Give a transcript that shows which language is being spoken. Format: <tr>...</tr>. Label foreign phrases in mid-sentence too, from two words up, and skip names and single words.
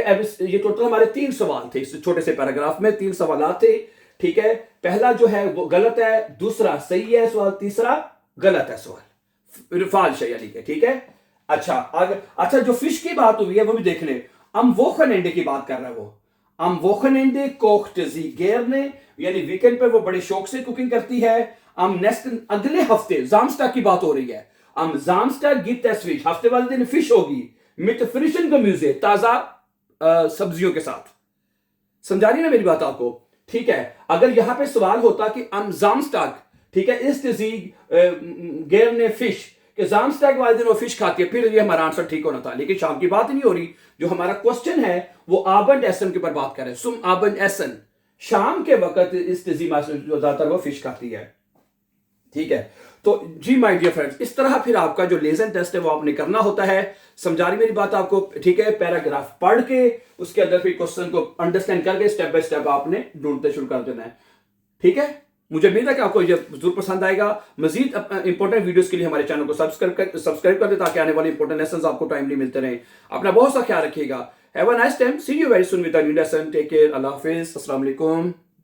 <hi>अब ये टोटल हमारे 3 सवाल थे, इस छोटे से पैराग्राफ में 3 सवाल थे, ठीक है। पहला जो है वो गलत है, दूसरा सही है सवाल, तीसरा गलत है सवाल, फाल्स है यानी कि, ठीक है। अच्छा, जो फिश की बात हुई है वो भी देख ले,</hi> <de>am Wochenende</de> <hi>की बात कर रहा है वो,</hi> <de>am Wochenende kocht sie gerne,</de> <hi>यानी वीकेंड पर वो बड़े शौक से कुकिंग करती है।</hi> <de>am nächsten,</de> <hi>अगले हफ्ते, Samstag की बात हो रही है,</hi> <de>am Samstag gibt es Fisch,</de> <hi>हफ्ते वाले दिन फिश होगी,</hi> <de>mit frischen Gemüse,</de> <hi>ताजा सब्जियों के साथ। समझा रही ना मेरी बात आपको, ठीक है। अगर यहां पे सवाल होता कि</hi> <de>am Samstag,</de> <hi>ठीक है,</hi> <de>ist sie gerne Fisch,</de> <hi>कि जामस्टैग वाले दिन वो फिश खाती है, फिर ये हमारा आंसर ठीक होना था। लेकिन शाम की बात नहीं हो रही, जो हमारा क्वेश्चन है वो</hi> <de>Abend essen</de> <hi>के ऊपर बात कर रहे हैं।</hi> <de>zum Abend essen,</de> <hi>शाम के वक्त इस तजीमा से जो ज्यादातर वो फिश खाती है। ठीक है, तो जी</hi> <en>my dear friends,</en> <hi>इस तरह फिर आपका जो</hi> <en>lesson test</en> <hi>है वो आपने करना होता है। समझा रही मेरी बात आपको? ठीक है, पैराग्राफ पढ़ के उसके अंदर फिर क्वेश्चन को अंडरस्टैंड करके</hi> <en>step by step</en> <hi>आपने ढूंढते शुरू कर देना है। ठीक है, मुझे उम्मीद है कि आपको ये जरूर पसंद आएगा। मजीद</hi> <en>important videos</en> <hi>के लिए हमारे चैनल को सब्सक्राइब कर दे, ताकि आने वाले</hi> <en>important lessons</en> <hi>आपको टाइमली मिलते रहें। अपना बहुत सा ख्याल रखिएगा।</hi> <en>Have a nice time, see you very soon with a new lesson. take care,</en> <ar>الله حافظ، السلام عليكم.</ar>